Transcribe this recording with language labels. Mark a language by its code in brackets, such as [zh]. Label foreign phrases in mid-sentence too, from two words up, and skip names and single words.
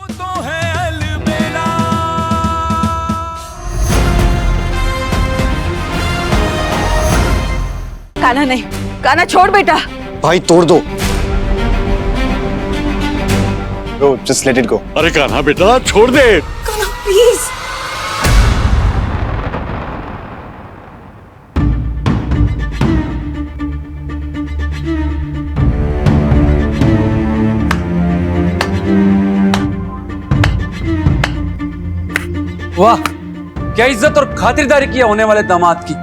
[hi] तो है अलबेला। कान्हा नहीं, कान्हा छोड़ बेटा। भाई तोड़ दो। [en] Bro, just let it go. [hi] अरे कान्हा बेटा छोड़ दे। कान्हा प्लीज। वाह, क्या इज्जत और खातिरदारी किया होने वाले दामाद की।